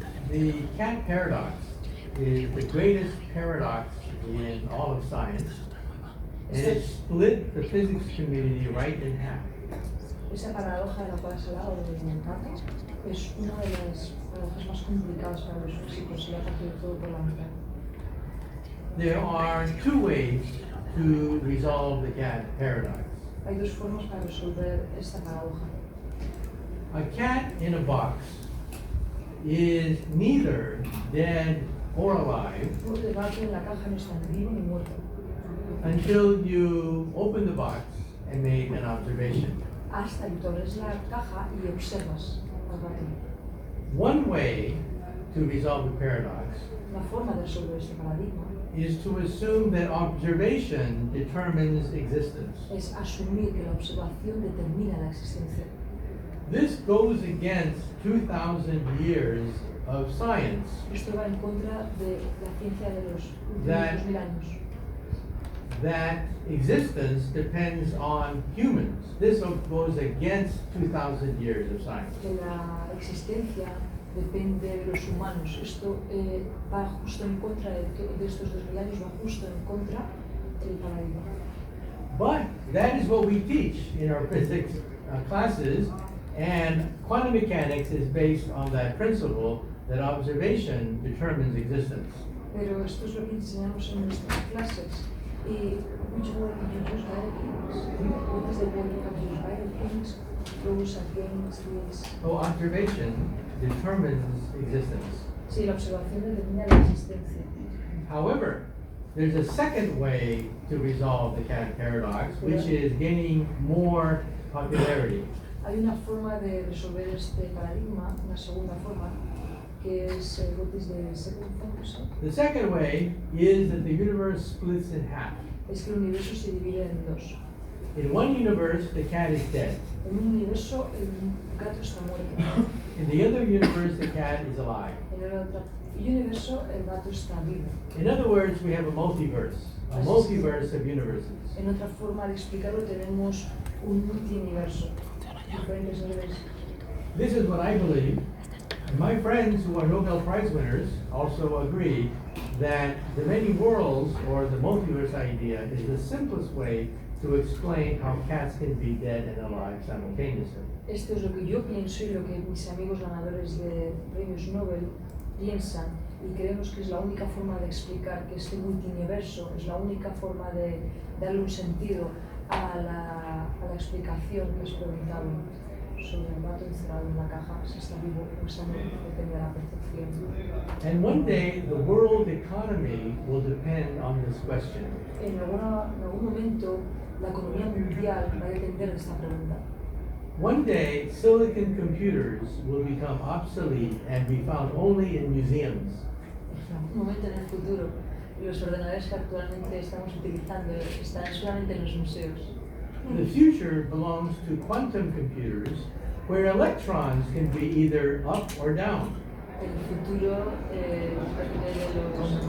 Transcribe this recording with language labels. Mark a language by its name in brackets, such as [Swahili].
[English] The cat paradox is the greatest paradox in all of science, and it split the physics community right in half. [Spanish] Esa paradoja de la cual has hablado de Kaku es una de las paradojas más complicadas para los físicos y ha partido todo por la mitad. [English] There are two ways to resolve the cat paradox. [Spanish] Hay dos formas para resolver esta paradoja. [English] A cat in a box is neither dead or alive [Spanish] El gato en la caja no está ni vivo ni muerto [English] until you open the box and make an observation. [Spanish] hasta que tú abres la caja y observas al gato. [English] One way to resolve the paradox [Spanish] La forma de resolver este paradigma [English] is to assume that observation determines existence. [Spanish] es asumir que la observación determina la existencia. [English] This goes against 2,000 years of science [Spanish] Esto va en contra de la ciencia de los [English] That- [Spanish] últimos 2000 años. [English] that existence depends on humans. This goes against 2,000 years of science. [Spanish] Que la existencia depende de los humanos. Esto va justo en contra de estos 2000 años, va justo en contra del paradigma. [English] But that is what we teach in our physics classes, and quantum mechanics is based on that principle that observation determines existence. [Spanish] Pero esto es lo que enseñamos en nuestras clases. [English] Y which word did you use by the things? What is the word you have used by the things? Those against this. So observation determines existence. [Spanish] Sí, la observación determina la existencia. [English] However, there's a second way to resolve the Kaku paradox, which is gaining more popularity. [Spanish] Hay una forma de resolver este paradigma, una segunda forma, que es [English] what is the second function? The second way is that the universe splits in half. [Spanish] Es que el universo se divide en dos. [English] In one universe, the cat is dead. [Spanish] En un universo el gato está muerto. [English] In the other universe, the cat is alive. [Spanish] En el otro universo el gato está vivo. [English] In other words, we have a multiverse of universes. [Spanish] En otra forma de explicarlo tenemos un multiuniverso. Diferentes niveles. [English] This is what I believe. And my friends who are Nobel Prize winners also agree that the many worlds, or the multiverse idea, is the simplest way to explain how cats can be dead and alive simultaneously. [Spanish] Esto es lo que yo pienso y lo que mis amigos ganadores de premios Nobel piensan, y creemos que es la única forma de explicar que este multiuniverso es la única forma de darle un sentido a la explicación que has preguntado sobre el gato encerrado en la caja, si está vivo o está muerto, depende de la percepción. [English] And one day, the world economy will depend on this question. [Spanish] En algún momento, la economía mundial va a depender de esta pregunta. [English] One day, silicon computers will become obsolete and be found only in museums. [Spanish] En algún momento en el futuro, los ordenadores que actualmente estamos utilizando estarán solamente en los museos. [English] The future belongs to quantum computers, where electrons can be either up or down. [Spanish] El futuro depende de los